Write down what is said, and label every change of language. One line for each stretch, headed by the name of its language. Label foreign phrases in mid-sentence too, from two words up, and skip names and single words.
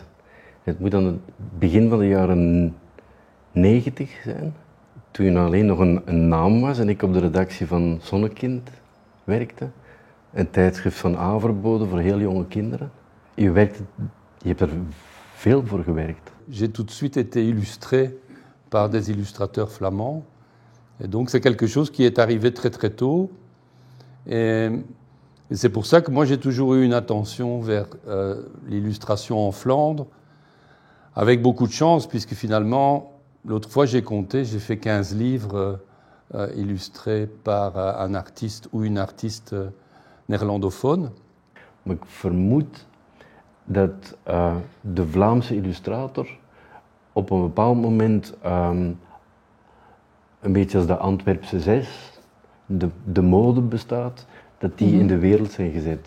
Dutch: Het moet dan het begin van de jaren 90 zijn, toen alleen nog een naam was en ik op de redactie van Zonnekind werkte. Een tijdschrift van Averbode voor heel jonge kinderen. Je hebt er veel voor gewerkt.
French: J'ai tout de suite été illustré par des illustrateurs flamands. Et donc c'est quelque chose qui est arrivé très très tôt. Et c'est pour ça que moi j'ai toujours eu une attention vers l'illustration en Flandre, avec beaucoup de chance, puisque finalement, l'autre fois j'ai compté, j'ai fait 15 livres illustrés par un artiste ou une artiste néerlandophone.
Dutch: Maar ik vermoed dat de Vlaamse illustrator op een bepaald moment, een beetje als de Antwerpse 6, de mode bestaat, dat die in de wereld zijn gezet.